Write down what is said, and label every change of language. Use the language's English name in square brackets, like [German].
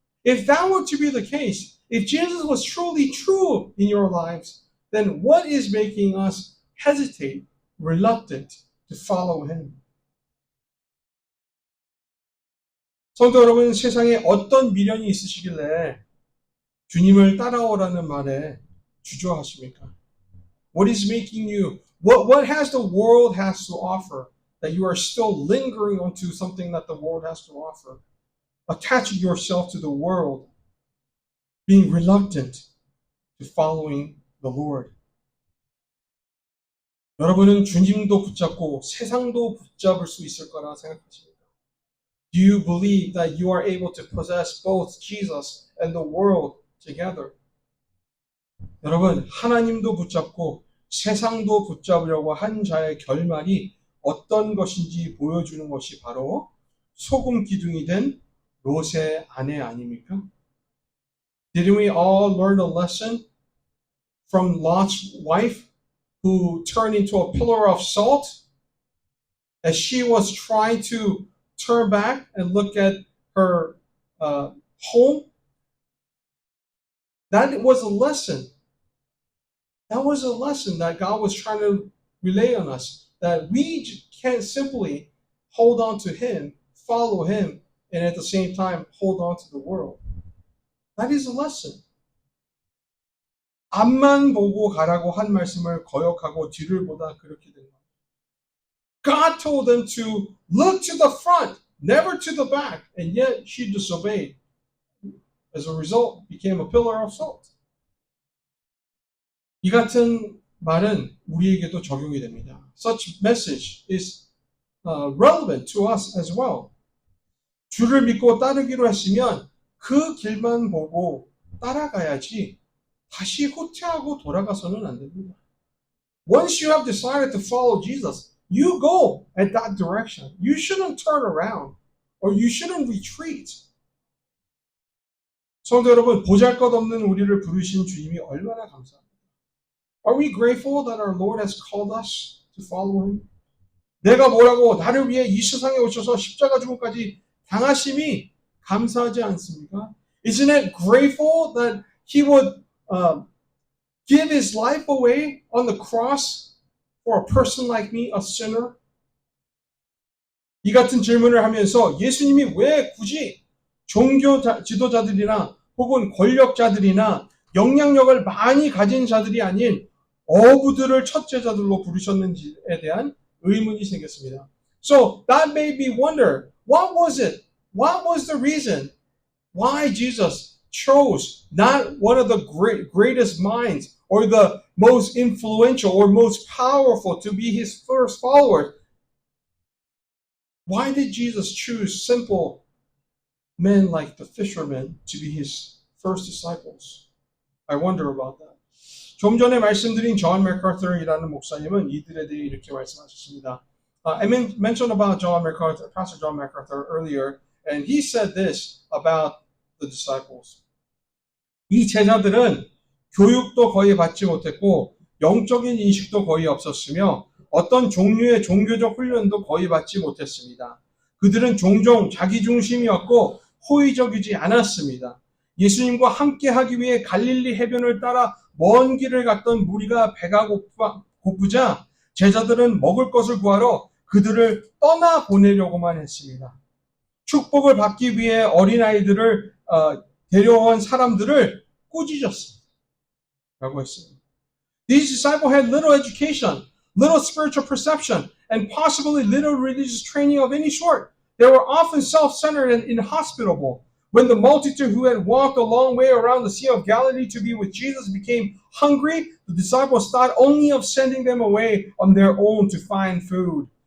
[English] If that were to be the case, if Jesus was truly true in your lives, then what is making us hesitate, reluctant to follow Him? [Korean] 성도 여러분, 세상에 어떤 미련이 있으시길래 주님을 따라오라는 말에 주저하십니까? [English] What is making you, what has the world has to offer that you are still lingering onto something that the world has to offer? Attaching yourself to the world, being reluctant to following the Lord. [Korean] 여러분은 주님도 붙잡고 세상도 붙잡을 수 있을 거라 생각하십니까? [English] Do you believe that you are able to possess both Jesus and the world together? [Korean] 여러분, 하나님도 붙잡고 세상도 붙잡으려고 한 자의 결말이 어떤 것인지 보여주는 것이 바로 소금 기둥이 된 롯의 아내 아닙니까? [English] Didn't we all learn a lesson from Lot's wife who turned into a pillar of salt as she was trying to turn back and look at her home? That was a lesson. That was a lesson that God was trying to relay on us, that we can't simply hold on to Him, follow Him, and at the same time hold on to the world. That is a lesson. [Korean] 앞만 보고 가라고 한 말씀을 거역하고 뒤를 보다 그렇게 된 거예요. [English] God told them to look to the front, never to the back, and yet she disobeyed. As a result, became a pillar of salt. [Korean] 이 같은 말은 우리에게도 적용이 됩니다. [English] Such message is relevant to us as well. [Korean] 주를 믿고 따르기로 했으면 그 길만 보고 따라가야지 다시 후퇴하고 돌아가서는 안 됩니다. [English] Once you have decided to follow Jesus, you go at that direction. You shouldn't turn around or you shouldn't retreat. [Korean] 성도 여러분, 보잘것없는 우리를 부르신 주님이 얼마나 감사합니다. [English] Are we grateful that our Lord has called us to follow Him? [Korean] 내가 뭐라고 나를 위해 이 세상에 오셔서 십자가 죽음까지 당하심이 감사하지 않습니까? [English] Isn't it grateful that He would give His life away on the cross for a person like me, a sinner? [Korean] 이 같은 질문을 하면서 예수님이 왜 굳이 종교 지도자들이나 혹은 권력자들이나 영향력을 많이 가진 자들이 아닌 어부들을 첫 제자들로 부르셨는지에 대한 의문이 생겼습니다. [English] So that made me wonder, what was it? What was the reason why Jesus chose not one of the greatest minds or the most influential or most powerful to be His first followers? Why did Jesus choose simple men like the fishermen to be His first disciples? I wonder about that. [Korean] 좀 전에 말씀드린 존 맥카터이라는 목사님은 이들에 대해 이렇게 말씀하셨습니다. [English] I mentioned about John MacArthur, Pastor John MacArthur earlier, and he said this about the disciples. [Korean] 이 제자들은 교육도 거의 받지 못했고 영적인 인식도 거의 없었으며 어떤 종류의 종교적 훈련도 거의 받지 못했습니다. 그들은 종종 자기중심이었고 호의적이지 않았습니다. 예수님과 함께 하기 위해 갈릴리 해변을 따라 먼 길을 갔던 무리가 배가 고프자 제자들은 먹을 것을 구하러 그들을 떠나 보내려고만 했습니다. 축복을 받기 위해 어린아이들을 데려온 사람들을 꾸짖었습니다. 라고 했습니다. [English] These disciples had little education, little spiritual perception, and possibly little religious training of any sort. They were often self-centered and inhospitable. When the multitude who had walked a long way around the Sea of Galilee to be with Jesus became hungry, the disciples thought only of sending them away on their own to find food.